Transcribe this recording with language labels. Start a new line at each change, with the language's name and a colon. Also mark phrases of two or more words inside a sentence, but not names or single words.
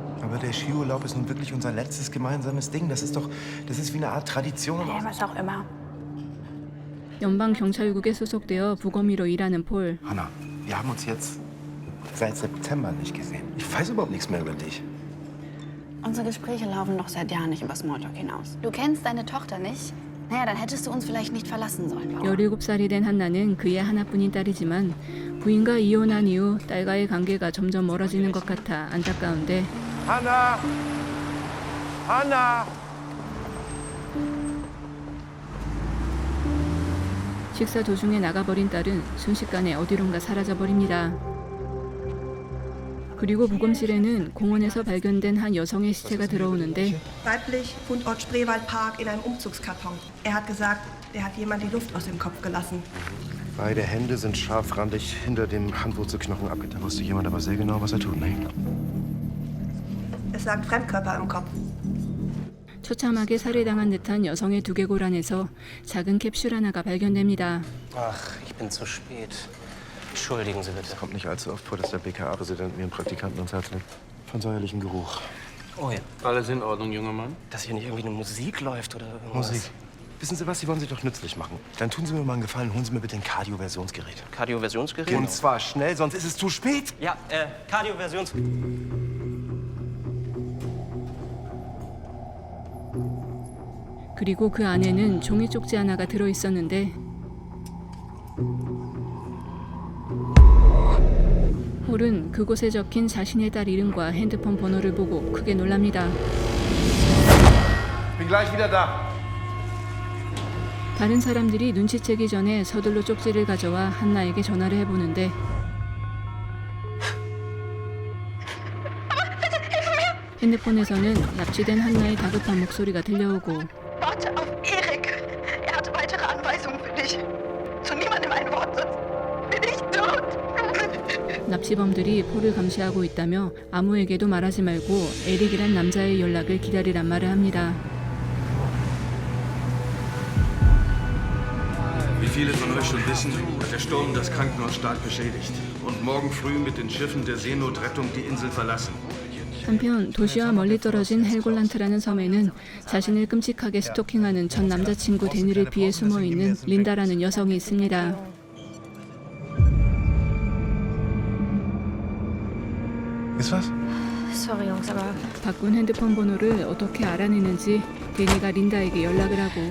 German: Aber der Skiurlaub ist nun wirklich unser letztes gemeinsames Ding. Das ist wie eine Art Tradition. Ja, was auch immer.
Korean: 연방 경찰국에 소속되어 부검의로 일하는 폴.
German: Hanna, wir haben uns jetzt seit September nicht gesehen. Ich weiß überhaupt nichts mehr über dich. Unsere Gespräche laufen doch seit Jahren nicht über Smalltalk hinaus. Du kennst deine Tochter nicht? Naja, dann hättest du uns vielleicht nicht verlassen sollen, Laura.
Korean: 17살이 된 한나는 그의 하나뿐인 딸이지만 부인과 이혼한 이후 딸과의 관계가 점점 멀어지는 것 같아 안타까운데
German: Hanna! Hanna!
Korean: 식사 도중에 나가버린 딸은 순식간에 어디론가 사라져버립니다. 그리고 부검실에는 공원에서 발견된 한 여성의 시체가 들어오는데
German: Weiblich, Fundort Spreewaldpark in einem Umzugskarton. Er hat gesagt, der hat jemand die Luft aus dem Kopf gelassen. Beide Hände sind scharfrandig hinter dem Handwurzelknochen abgetrennt. Wusste jemand aber sehr genau, was er tut, ne? Es lag Fremdkörper im Kopf.
Korean: 처참하게 살해당한 듯한 여성의 두개골 안에서 작은 캡슐 하나가 발견됩니다.
German: Ach, ich bin zu spät. Entschuldigen Sie bitte. Es kommt nicht allzu oft vor, dass der BKA-Präsident mir einen Praktikanten ans Herz legt. Von säuerlichem Geruch. Oh ja. Alles in Ordnung, junger Mann? Dass hier nicht irgendwie eine Musik läuft oder irgendwas. Musik. Wissen Sie was, Sie wollen sich doch nützlich machen. Dann tun Sie mir mal einen Gefallen, holen Sie mir bitte ein Kardioversionsgerät. Kardioversionsgerät? Und zwar schnell, sonst ist es zu spät. Ja, Kardioversions...
Korean: 그리고 그 안에는 종이 쪽지 하나가 들어있었는데 홀은 그곳에 적힌 자신의 딸 이름과 핸드폰 번호를 보고 크게 놀랍니다.
German: Bin gleich wieder da.
Korean: 다른 사람들이 눈치채기 전에 서둘러 쪽지를 가져와 한나에게 전화를 해보는데 핸드폰에서는 납치된 한나의 다급한 목소리가 들려오고
German: Warte auf Erik. Er hat weitere Anweisungen für dich. Zu niemandem ein Wort, sonst bin ich tot.
Korean: 납치범들이 폴을 감시하고 있다며 아무에게도 말하지 말고 에릭이란 남자의 연락을 기다리란 말을 합니다.
German: Wie viele von euch schon wissen, hat der Sturm das Krankenhaus stark beschädigt und morgen früh mit den Schiffen der Seenotrettung die Insel verlassen.
Korean: 한편 도시와 멀리 떨어진 헬골란트라는 섬에는 자신을 끔찍하게 스토킹하는 전 남자친구 데니를 피해 숨어있는 린다라는 여성이 있습니다.
German: Ist was? Sorry, Jungs, aber
Korean: 바꾼 핸드폰 번호를 어떻게 알아내는지 데니가 린다에게 연락을 하고